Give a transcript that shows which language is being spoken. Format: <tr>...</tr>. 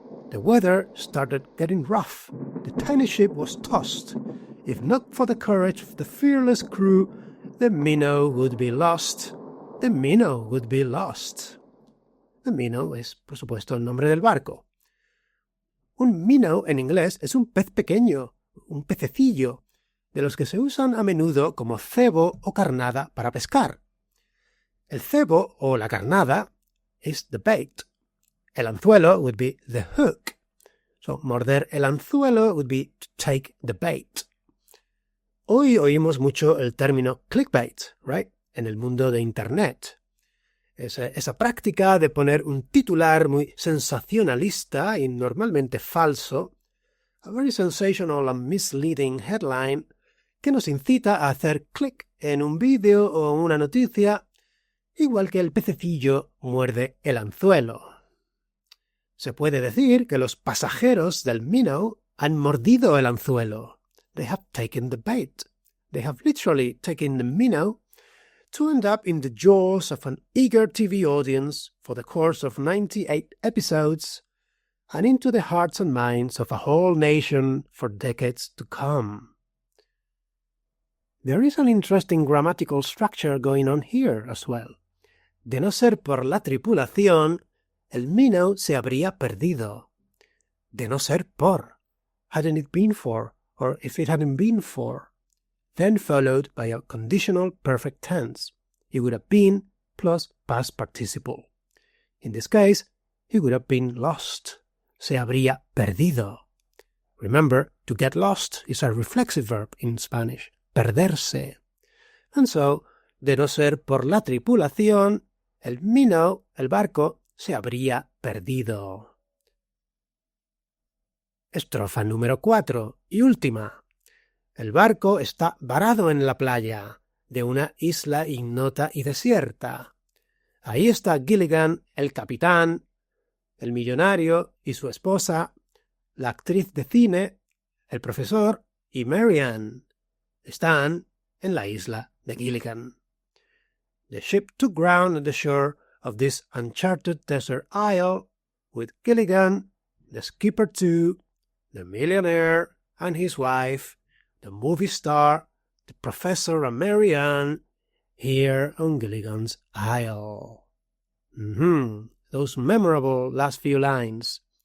<en>The weather started getting rough. The tiny ship was tossed. If not for the courage of the fearless crew, the Minnow would be lost.</en> <es>The Minnow es, por supuesto, el nombre del barco. Un minnow en inglés es un pez pequeño, un pececillo, de los que se usan a menudo como cebo o carnada para pescar. El cebo o la carnada es</es> <en>the bait.</en> <es>El anzuelo</es> <en>would be the hook. So,</en> <es>morder el anzuelo</es> <en>would be to take the bait.</en> <es>Hoy oímos mucho el término clickbait,</es> <en>right?</en> <es>En el mundo de Internet. Esa práctica de poner un titular muy sensacionalista y normalmente falso,</es> <en>a very sensational and misleading headline,</en> <es>que nos incita a hacer clic en un vídeo o una noticia, igual que el pececillo muerde el anzuelo. Se puede decir que los pasajeros del Minnow han mordido el anzuelo.</es> <en>They have taken the bait. They have literally taken the Minnow to end up in the jaws of an eager TV audience for the course of 98 episodes and into the hearts and minds of a whole nation for decades to come. There is an interesting grammatical structure going on here as well.</en> <es>De no ser por la tripulación, el Minnow se habría perdido. De no ser por.</es> <en>Hadn't it been for, or if it hadn't been for. Then followed by a conditional perfect tense. It would have been plus past participle. In this case, he would have been lost.</en> <es>Se habría perdido.</es> <en>Remember, to get lost is a reflexive verb in Spanish, perderse. And so,</en> <es>de no ser por la tripulación, el Minnow, el barco, se habría perdido. Estrofa número 4 y última. El barco está varado en la playa de una isla ignota y desierta. Ahí está Gilligan, el capitán, el millonario y su esposa, la actriz de cine, el profesor y Marianne. Están en la isla de Gilligan.</es> <en>The ship took ground at the shore of this uncharted desert isle, with Gilligan, the skipper too, the millionaire and his wife, the movie star, the professor and Marianne, here on Gilligan's Isle. Those memorable last few lines.</en>